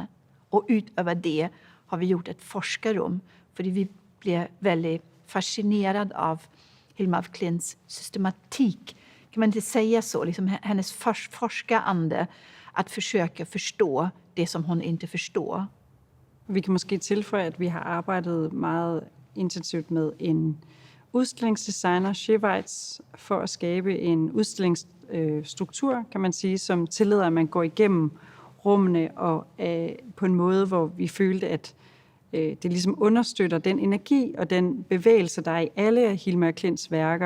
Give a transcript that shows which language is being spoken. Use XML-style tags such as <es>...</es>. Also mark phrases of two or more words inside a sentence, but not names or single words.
<sv>Och utöver det har vi gjort ett forskarrum för vi blev väldigt fascinerad av Hilma af Klints systematik. Kan man inte säga så? Liksom hennes forskarande att försöka förstå det som hon inte förstår.</sv> <da>Vi kan måske tilføje, at vi har arbejdet meget intensivt med en udstillingsdesigner, Scheweiz, for at skabe en udstillingsstruktur, kan man sige, som tillader, at man går igennem rummene og på en måde, hvor vi følte, at det ligesom understøtter den energi og den bevægelse, der er i alle af Hilma af Klints værker.</da>